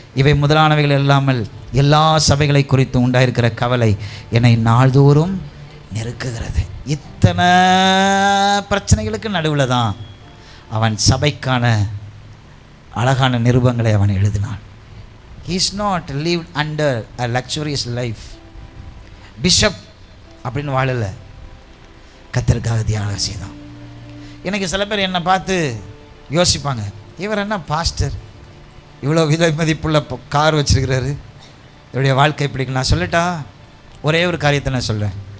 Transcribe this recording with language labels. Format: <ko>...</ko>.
<ta>இவை முதலானவைகள் இல்லாமல் எல்லா சபைகளை குறித்து உண்டாயிருக்கிற கவலை என்னை நாள்தோறும் நெருக்குகிறது. இத்தனை பிரச்சனைகளுக்கு நடுவில் தான் அவன் சபைக்கான அழகான நிருபங்களை அவன் எழுதினான்.</ta> <en>he is not lived under a luxurious life.</en> <ta>Bishop அப்படின்னு வாழலை, கர்த்தருக்காக தியாகம் செய்தான். எனக்கு சில பேர் என்னை பார்த்து யோசிப்பாங்க, இவர் என்ன பாஸ்டர், இவ்வளோ விலை மதிப்புள்ள கார் வச்சுருக்கிறாரு, இவருடைய வாழ்க்கை பிடிக்கும். நான் சொல்லட்டா, ஒரே ஒரு காரியத்தை நான் சொல்கிறேன்.</ta>